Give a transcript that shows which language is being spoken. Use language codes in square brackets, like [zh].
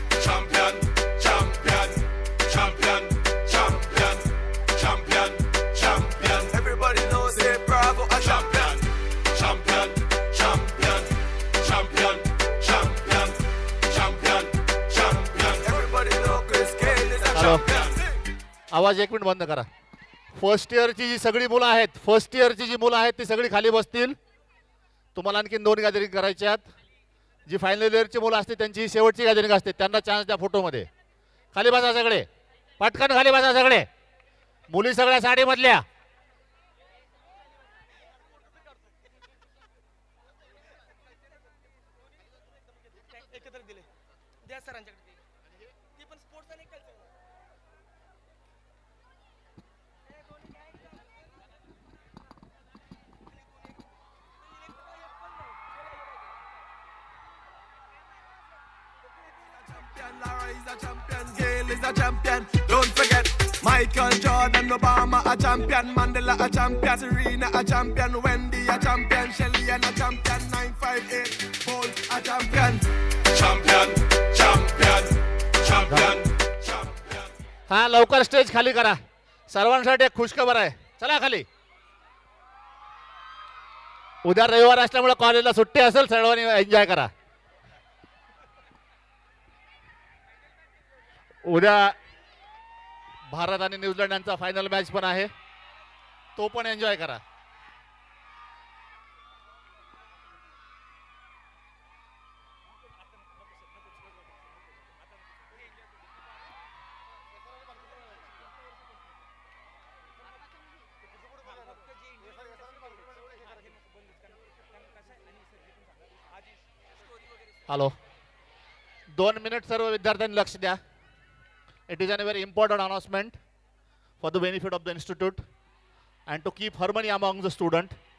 [en] Champion, champion, champion, champion, champion, champion. Everybody knows it, Bravo a champion. Champion, champion, champion, champion, champion, champion. Everybody know Chris Gayle is a Hello. champion. [mr] आवाज एक minute बंद करा. First इयरची जी सगळी मुलं आहेत, first इयरची जी मुलं आहेत ती सगळी खाली बसतील. तुम्हाला आणखीन 2 गॅदरिंग करायच्या आहेत. जी फायनल इयरची मुलं असते त्यांची ही शेवटची गॅदरिंग असते. त्यांना चान्स द्या फोटोमध्ये. खाली बसा सगळे, पटकन खाली बसा सगळे. मुली सगळ्या साडीमधल्या. एकत्र दिले द्या सरांच्याकडे. ती पण स्पोर्ट्स आणि culture. [en] Lara is a champion, Gayle is a champion. Don't forget, Michael Jordan, Obama a champion, Mandela a champion, Serena a champion, Wendy a champion, Shelly and a champion, 958 Bolt a champion. Champion, champion, champion, champion. [mr] हा लवकर stage खाली करा. सर्वांसाठी एक खुशखबर आहे. चला खाली. उद्या रविवार असल्यामुळे कॉलेजला सुट्टी असेल. सर्वांनी एन्जॉय करा. उद्या भारत आणि न्यूझीलंड यांचा फायनल मॅच पण आहे. तो पण एन्जॉय करा. हॅलो, 2 मिनिट सर्व विद्यार्थ्यांनी लक्ष द्या. [en] It is a very important announcement for the benefit of the institute and to keep harmony among the student.